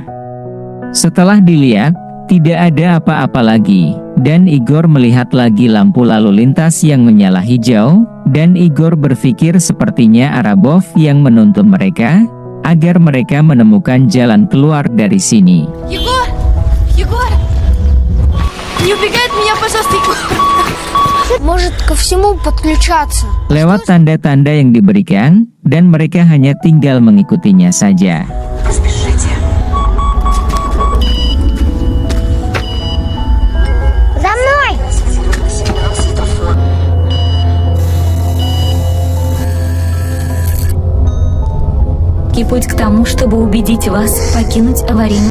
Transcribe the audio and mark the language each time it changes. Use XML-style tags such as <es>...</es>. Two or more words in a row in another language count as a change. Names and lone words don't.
<id>Setelah dilihat, tidak ada apa-apa lagi, dan Igor melihat lagi lampu lalu lintas yang menyala hijau, dan Igor berpikir sepertinya Arabov yang menuntun mereka, agar mereka menemukan jalan keluar dari sini.</id> <ru>Егор! Егор! Не убегай от меня, пожалуйста, Егор! Может ко всему подключаться.</ru> <id>Lewat tanda-tanda yang diberikan, dan mereka hanya tinggal mengikutinya saja.</id> <ru>За мной! И путь к тому, чтобы убедить вас покинуть аварийный...</ru>